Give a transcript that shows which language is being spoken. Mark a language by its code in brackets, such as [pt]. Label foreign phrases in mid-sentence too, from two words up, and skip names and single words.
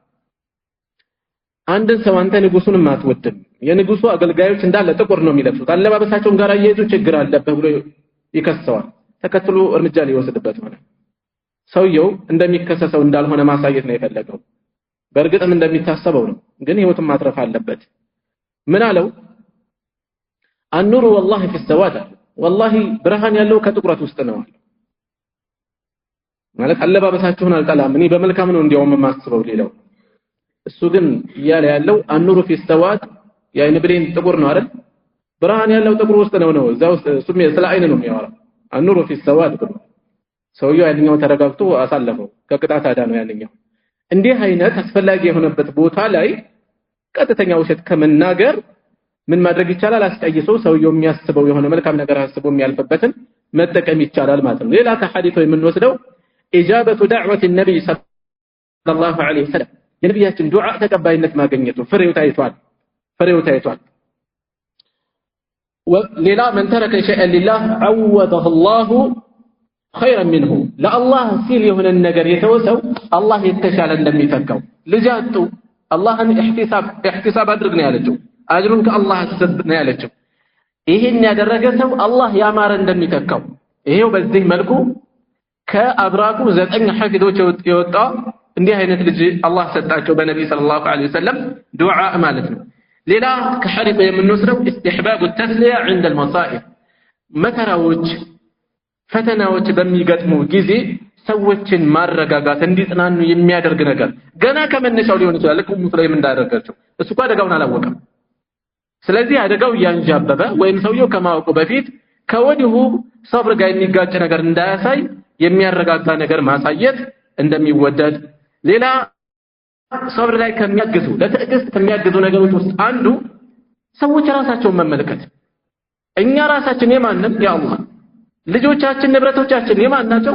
[am] አንድን ሰው አንተ ንጉሱንም አትወድም፣ የንጉሱ አገልጋዮች እንዳለ ጥቁር ነው የሚለብሱት፣ አለባበሳቸውን ጋር አያይዞ ችግር አለበት ብሎ ይከሰዋል። ተከትሎ እርምጃ ሊወስድበት ሆነ። ሰውየው እንደሚከሰሰው እንዳልሆነ ማሳየት ነው የፈለገው። በእርግጥም እንደሚታሰበው ነው፣ ግን ህይወቱን ማትረፍ አለበት። ምን አለው? [ar] النور والله في السواد والله [am] ብርሃን ያለው ከጥቁረት ውስጥ ነው ማለት አለባበሳችሁን አልጠላም እኔ በመልካም ነው እንዲያውም ማስበው ሌላው። እሱ ግን እያለ ያለው [ar] النور في السواد [am] የአይን ብሌን ጥቁር ነው አይደል? ብርሃን ያለው ጥቁር ውስጥ ነው እዛ ውስጥ እሱም ስለ አይን ነው የሚያወራው። [ar] النور في السواد [am] ብሎ ሰውየው ያንኛው ተረጋግቶ አሳለፈው። ከቅጣት አዳነው ያንኛው። እንዲህ አይነት አስፈላጊ የሆነበት ቦታ ላይ ቀጥተኛ ውሸት ከመናገር ምን ማድረግ ይቻላል? አስቀይሶ ሰውየው የሚያስበው የሆነ መልካም ነገር አስቦ የሚያልፈበትን መጠቀም ይቻላል ማለት ነው። ሌላ ከሐዲሱ የምንወስደው [ar] إجابة دعوة النبي صلى الله عليه وسلم [am] የነብያችን ዱዓ ተቀባይነት ማግኘቱ ፍሬው ታይቷል። ሌላ [ar] من ترك شيئا لله عوضه الله خيرا [am] منه ለአላህ ሲል የሆነ ነገር የተወሰው አላህ የተሻለ እንደሚተካው ልጃቱ አላህን ኢህቲሳብ አድርግ ነው ያለችው። አጅሩን ከአላህ አስብ ነው ያለችው። ይሄን ያደረገ ሰው አላህ ያማረ እንደሚተካው ይሄው በዚህ መልኩ ከአብራኩ 9 ሐፊዞች የወጣ እንዲህ አይነት ልጅ አላህ ሰጣቸው በነብይ [ar] صلى الله عليه وسلم [am] ዱዓ ማለት ነው። ሌላ ከሐዲሱ የምንወስደው [ar] استحباب التسلية عند المصائب [am] መከራዎች ፈተናዎች በሚገጥሙ ጊዜ ሰዎችን ማረጋጋት እንዲጽናኑ የሚያደርግ ነገር ገና ከመነሻው ሊሆን ይችላል። ልክ ሙስሊም እንዳደረጋቸው እሱ እኮ አደጋውን አላወቀም። ስለዚህ አደጋው ያንጃበበ ወይም ሰውየው ከማወቁ በፊት ከወዲሁ ሰብር ጋር የሚጋጭ ነገር እንዳያሳይ የሚያረጋጋ ነገር ማሳየት እንደሚወደድ። ሌላ ሰብር ላይ ከሚያግዙ ለትዕግስት ከሚያግዙ ነገሮች ውስጥ አንዱ ሰዎች ራሳቸውን መመልከት። እኛ ራሳችን የማንም የአላህ ልጆቻችን ንብረቶቻችን የማን ናቸው?